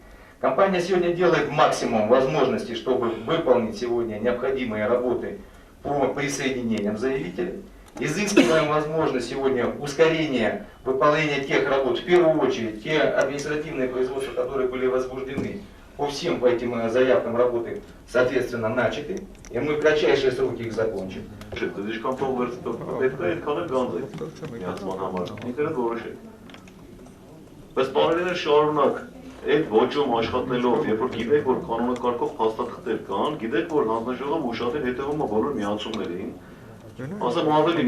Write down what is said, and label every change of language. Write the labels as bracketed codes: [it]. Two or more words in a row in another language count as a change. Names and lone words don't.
[ru] Компания сегодня делает максимум возможностей, чтобы выполнить сегодня необходимые работы по присоединениям заявителей. Изыскиваем возможность сегодня ускорения выполнения тех работ, в первую очередь те административные производства, которые были возбуждены по всем этим заявкам работы, соответственно, начаты, и мы в кратчайшие сроки их закончим. [hy] Այդ ոճում աշխատելով, երբ որ գիտեք, որ կանոնակարգող փաստաթղթեր կան, գիտեք, որ հանձնաժողովը ուշադիր հետևում է բոլոր միացումներին, ասեմ ավելին